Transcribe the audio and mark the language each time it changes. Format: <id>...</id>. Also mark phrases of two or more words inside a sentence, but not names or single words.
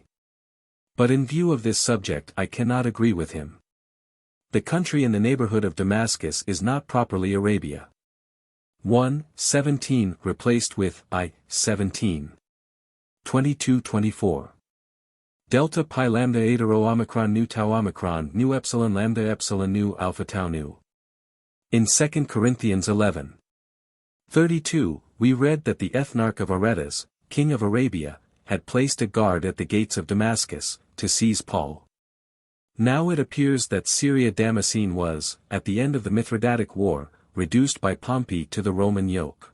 <en>But in view of this subject I cannot agree with him. The country in the neighborhood of Damascus is not properly Arabia. 1:17 replaced with I:17. 22-24. Delta pi lambda eta rho omicron nu tau omicron nu epsilon lambda epsilon nu alpha tau nu. In 2 Corinthians 11:32, we read that the ethnarch of Aretas, king of Arabia, had placed a guard at the gates of Damascus, to seize Paul. Now it appears that Syria Damascene was, at the end of the Mithridatic War, reduced by Pompey to the Roman yoke.</en>